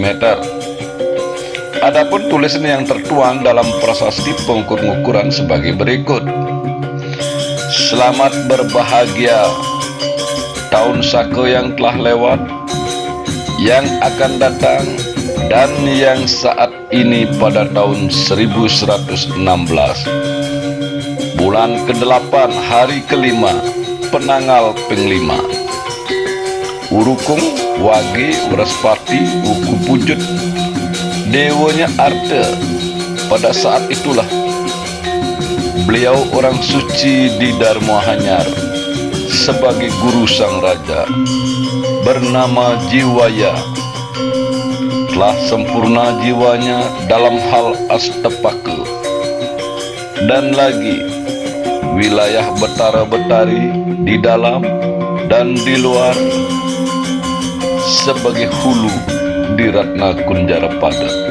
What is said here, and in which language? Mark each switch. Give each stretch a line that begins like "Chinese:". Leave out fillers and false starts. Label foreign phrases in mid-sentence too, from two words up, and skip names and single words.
Indonesian: Adapun tulisan yang tertuang dalam prasasti pengukur-ngukuran sebagai berikut: Selamat berbahagia tahun Sake yang telah lewat, yang akan datang dan yang saat ini pada tahun 1116 bulan ke-8 hari ke-5 penanggal peng-5 urukung wage waraspati uku pujut dewonya Arta. Pada saat itulah beliau orang suci di Dharma Hanyar sebagai guru sang raja bernama Jiwaya telah sempurna jiwanya dalam hal astapaka, dan lagi wilayah Betara-Betari di dalam dan di luar sebagai hulu di Ratna Kunjarapada.